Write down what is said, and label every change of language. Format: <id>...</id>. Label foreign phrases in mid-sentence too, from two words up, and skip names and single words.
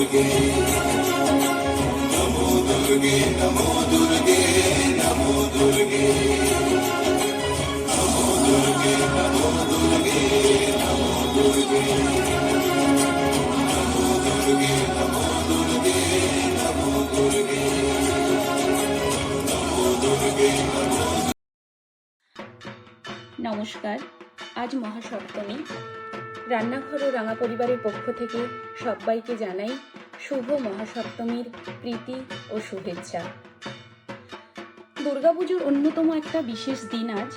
<sa>नमो दुर्गे नमो दुर्गे नमो दुर्गे नमो दुर्गे नमो दुर्गे नमो दुर्गे नमो दुर्गे नमो दुर्गे नमो दुर्गे नमो दुर्गे नमो।</sa> <bn>নমস্কার। আজ মহাসপ্তমী। রান্নাঘর ও রাঙা পরিবারের পক্ষ থেকে সবাইকে জানাই শুভ মহাসপ্তমীর প্রীতি ও শুভেচ্ছা। দুর্গাপুজোর অন্যতম একটা বিশেষ দিন আজ।</bn>